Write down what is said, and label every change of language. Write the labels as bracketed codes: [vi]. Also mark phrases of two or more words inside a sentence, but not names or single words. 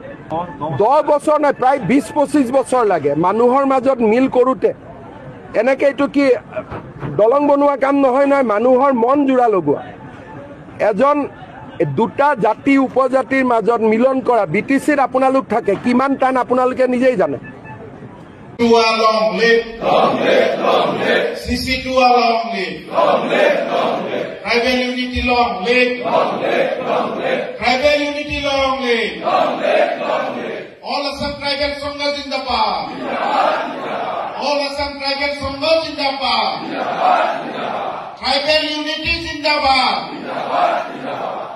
[as] 10 বছৰ নাই, প্ৰায় 20-25 বছৰ লাগে মানুহৰ মাজত মিল কৰোঁতে। এনেকৈ এইটো কি দলং বনোৱা কাম নহয় নহয়, মানুহৰ মন জোৰা লগোৱা। এজন দুটা জাতি উপজাতিৰ মাজত মিলন কৰা বিটিচিত আপোনালোক থাকে, কিমান টান আপোনালোকে নিজেই জানে। [en] Long live, long live, long live. CC2 long live, long live, long live. Tribal unity long live, long live, long live. Tribal unity long live, long live, long live. All Assam tribal Sanghas Zindabad, all Assam tribal Sanghas Zindabad, tribal unity Zindabad.